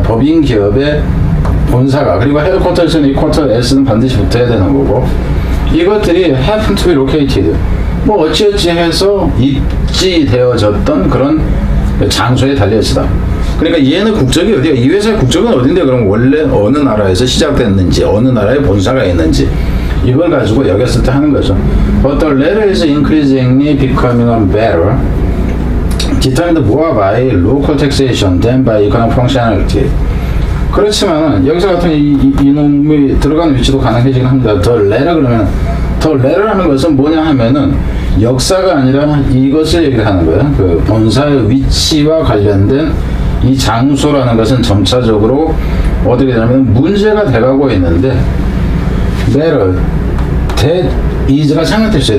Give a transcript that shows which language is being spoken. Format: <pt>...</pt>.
<ko>법인 기업의 본사가 그리고 헤드쿼터에서는 이 쿼터 S는 반드시 붙어야 되는 거고 이것들이</ko> <en>happen to be located</en> <ko>뭐 어찌어찌 해서 입지되어졌던 그런 장소에 달려있다. 그러니까 얘는 국적이 어디야? 이 회사의 국적은 어딘데? 그럼 원래 어느 나라에서 시작됐는지 어느 나라에 본사가 있는지 이걸 가지고 여겼을 때 하는 거죠.</ko> <en>But the latter is increasingly becoming better determined more by local taxation than by economic functionality.</en> <ko>그렇지만 여기서 같은 이놈이 들어가는 위치도 가능해지긴 합니다.</ko> <en>The latter</en> <ko>그러면 the latter라는 것은 뭐냐 하면은 역사가 아니라 이것을 얘기를 하는 거예요. 그 본사의 위치와 관련된 이 장소라는 것은 점차적으로 어떻게 되냐면 문제가 돼가고 있는데</ko> <en>better that is</en> <ko>가 상관됐어요.</ko>